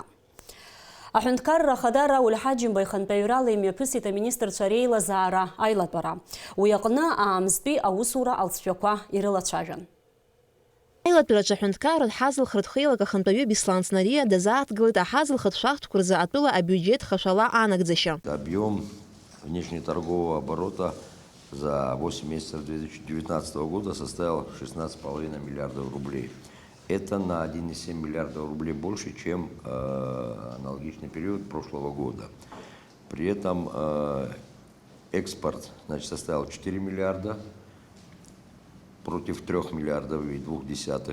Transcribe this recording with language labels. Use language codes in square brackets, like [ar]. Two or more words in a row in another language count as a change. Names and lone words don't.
[ab] Аҳәынҭқарра Ахада Рауль Ҳаџьымба ихантәаҩрала имҩаԥысит аминистрцәа реилазаара аилатәара. Уи аҟны аамстәи аусура алҵшәақәа ирылацәажәан. Аилатәараҿы аҳәынҭқарратә ҳазлхратә хеилак ахантәаҩы Беслан Снария дазааҭгылеит аҳазлхратә шахтқәа рзы атәыла абиуџьет хашәала анагӡашьа. [ru] Объем внешнеторгового оборота за 8 месяцев 2019 года составил 16,5 миллиардов рублей. Это на 1,7 миллиардов рублей больше, чем аналогичный период прошлого года. При этом экспорт составил 4 миллиарда против 3 миллиардов и 0,2.